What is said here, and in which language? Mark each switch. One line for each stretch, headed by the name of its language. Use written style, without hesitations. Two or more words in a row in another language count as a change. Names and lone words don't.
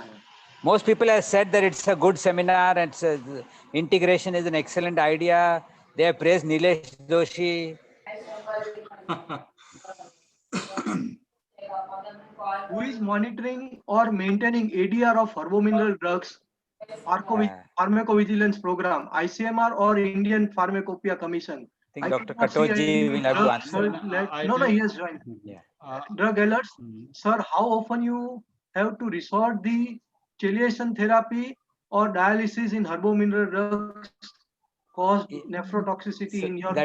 English: Most people have said that it's a good seminar and integration is an excellent idea. They have praised Nilesh Doshi. Who is monitoring or maintaining ADR of herbomineral drugs, pharmacovigilance program, ICMR or Indian Pharmacopoeia Commission? I think Dr. Katoji will have to answer. No, he has joined. Drug alerts. Sir, how often you have to resort the chelation therapy or dialysis in herbomineral drugs cause nephrotoxicity in your